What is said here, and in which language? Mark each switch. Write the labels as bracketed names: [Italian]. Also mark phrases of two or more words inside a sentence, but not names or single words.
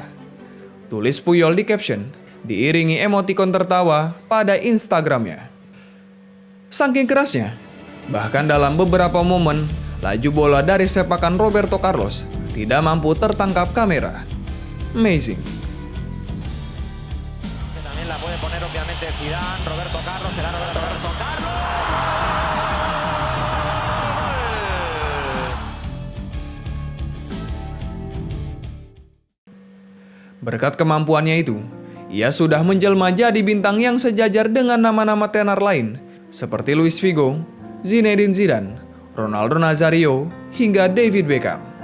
[Indonesian] Tulis Puyol di caption, diiringi emotikon tertawa pada Instagramnya. Saking kerasnya, bahkan dalam beberapa momen, laju bola dari sepakan Roberto Carlos tidak mampu tertangkap kamera. Amazing. [Spanish] También la puede poner obviamente Zidane, Roberto Carlos, será Roberto Carlos. [Indonesian] Berkat kemampuannya itu, ia sudah menjelma jadi bintang yang sejajar dengan nama-nama tenar lain seperti Luis Figo, Zinedine Zidane, Ronaldo Nazario, hingga David Beckham.